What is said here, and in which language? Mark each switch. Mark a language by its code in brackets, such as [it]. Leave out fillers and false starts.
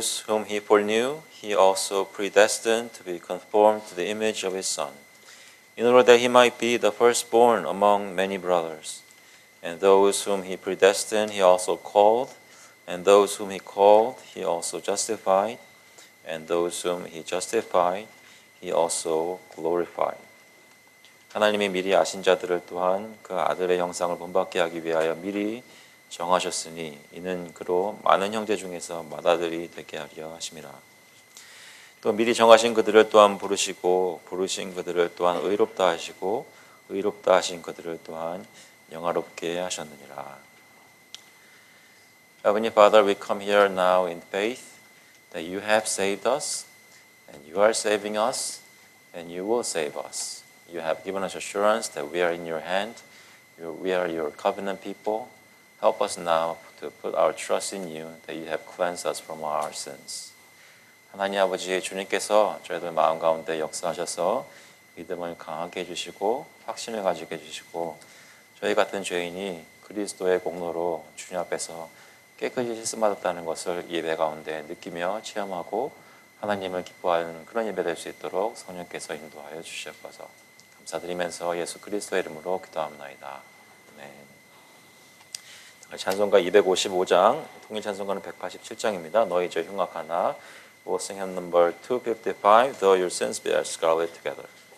[en] whom he foreknew, he also predestined to be conformed to the image of his Son, in order that he might be the firstborn among many brothers. And those whom he predestined, he also called, and those whom he called, he also justified, and those whom he justified, he also glorified. [ko] 하나님이 미리 아신 자들을 또한 그 아들의 형상을 본받게 하기 위하여 미리 정하셨으니 이는 그로 많은 형제 중에서 맏아들이 되게 하려 하심이라. 또 미리 정하신 그들을 또한 부르시고 부르신 그들을 또한 의롭다 하시고 의롭다 하신 그들을 또한 영화롭게 하셨느니라. [en] Heavenly Father, we come here now in faith that you have saved us and you are saving us and you will save us. You have given us assurance that we are in your hand. We are your covenant people. Help us now to put our trust in you, that you have cleansed us from our sins. [ko] 하나님 아버지, 주님께서 저희들 마음 가운데 역사하셔서 믿음을 강하게 해주시고 확신을 가지게 해주시고 저희 같은 죄인이 그리스도의 공로로 주님 앞에서 깨끗이 씻음받았다는 것을 예배 가운데 느끼며 체험하고 하나님을 기뻐하는 그런 예배 될 수 있도록 성령께서 인도하여 주시옵소서. 감사드리면서 예수 그리스도의 이름으로 기도합나이다. 아멘. 찬송가 255장, 통일 찬송가는 187장입니다. 너희 죄 흉악하나. [en] We'll sing hymn number 255, Though your sins be as scarlet together.